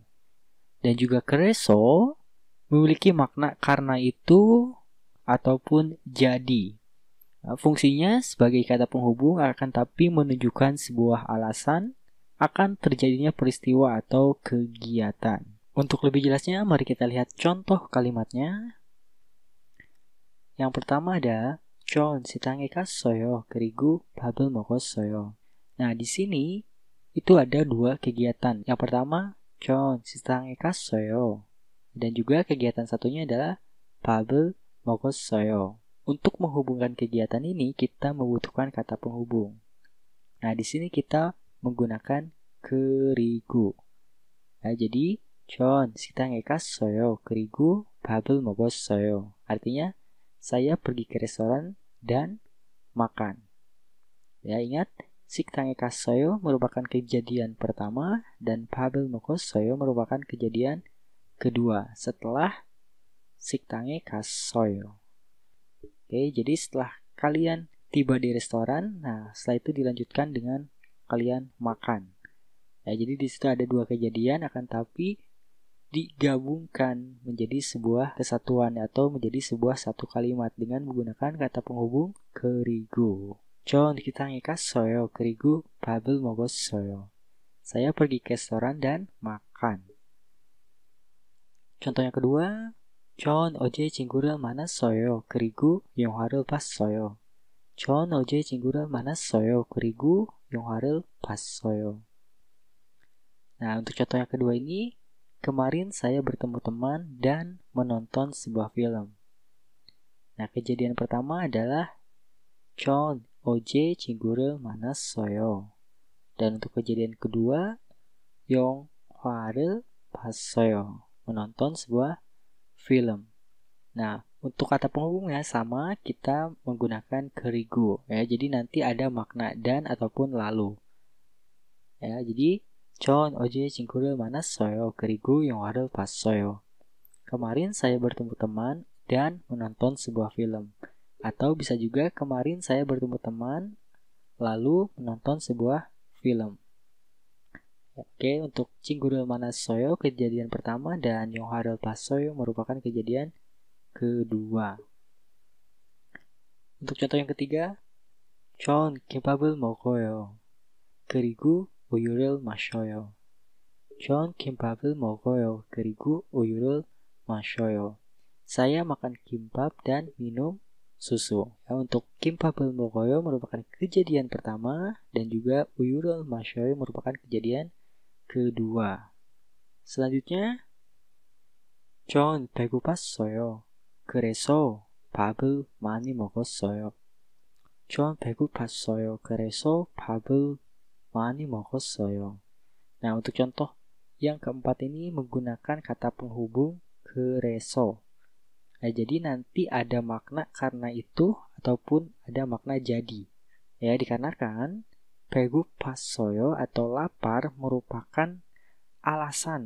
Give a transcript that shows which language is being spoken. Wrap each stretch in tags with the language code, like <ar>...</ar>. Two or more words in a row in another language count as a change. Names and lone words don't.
<id>Dan juga kereso memiliki makna karena itu ataupun jadi. Nah, fungsinya sebagai kata penghubung akan tapi menunjukkan sebuah alasan akan terjadinya peristiwa atau kegiatan. Untuk lebih jelasnya, mari kita lihat contoh kalimatnya. Yang pertama ada</id> <ko>전 식당에 갔어요. 그리고 밥을 먹었어요.</ko> <id>Nah, di sini itu ada dua kegiatan. Yang pertama,</id> <ko>전 식당에 갔어요.</ko> <id>Dan juga kegiatan satunya adalah</id> <ko>밥을 먹었어요.</ko> <id>Untuk menghubungkan kegiatan ini, kita membutuhkan kata penghubung. Nah, di sini kita menggunakan 그리고. Nah, jadi</id> <ko>전 식당에 갔어요. 그리고 밥을 먹었어요.</ko> <id>Artinya saya pergi ke restoran dan makan. Ya, ingat</id> <ko>식당에 갔어요</ko> <id>merupakan kejadian pertama dan</id> <ko>밥을 먹었어요</ko> <id>merupakan kejadian kedua setelah</id> <ko>식당에 갔어요.</ko> <id>Oke, jadi setelah kalian tiba di restoran, nah setelah itu dilanjutkan dengan kalian makan. Ya, jadi di situ ada dua kejadian akan tapi digabungkan menjadi sebuah kesatuan atau menjadi sebuah satu kalimat dengan menggunakan kata penghubung 그리고.</id> <ko>전 식당에 갔어요. 그리고 밥을 먹었어요.</ko> <id>Saya pergi ke restoran dan makan. Contoh yang kedua,</id> <ko>전 어제 친구를 만났어요. 그리고 영화를 봤어요. 전 어제 친구를 만났어요. 그리고 영화를 봤어요.</ko> <id>Nah, untuk contoh yang kedua ini, kemarin saya bertemu teman dan menonton sebuah film. Nah, kejadian pertama adalah</id> <ko>전 어제 친구를 만났어요.</ko> <id>Dan untuk kejadian kedua,</id> <ko>영화를 봤어요.</ko> <id>Menonton sebuah film. Nah, untuk kata penghubungnya sama, kita menggunakan kerigu. Ya, jadi nanti ada makna dan ataupun lalu. Ya, jadi</id> <ko>전 어제 친구를 만났어요. 그리고 영화를 봤어요.</ko> <id>Kemarin saya bertemu teman dan menonton sebuah film. Atau bisa juga kemarin saya bertemu teman lalu menonton sebuah film. Oke, untuk</id> <ko>친구를 만났어요</ko> <id>kejadian pertama dan</id> <ko>영화를 봤어요</ko> <id>merupakan kejadian kedua. Untuk contoh yang ketiga,</id> <ko>전 김밥을 먹어요. 그리고 우유를 마셔요. 전 김밥을 먹어요. 그리고 우유를 마셔요.</ko> <id>Saya makan kimbap dan minum susu. Ya, untuk</id> <ko>김밥을 먹어요</ko> <id>merupakan kejadian pertama dan juga</id> <ko>우유를 마셔요</ko> <id>merupakan kejadian kedua. Selanjutnya,</id> <ko>전 배고팠어요. 그래서 밥을 많이 먹었어요. 전 배고팠어요. 그래서 밥을 많이 먹었어요.</ko> <id>Nah, untuk contoh yang keempat ini menggunakan kata penghubung kereso. Nah, jadi nanti ada makna karena itu ataupun ada makna jadi. Ya, dikarenakan 배고팠어요 atau lapar merupakan alasan.</id>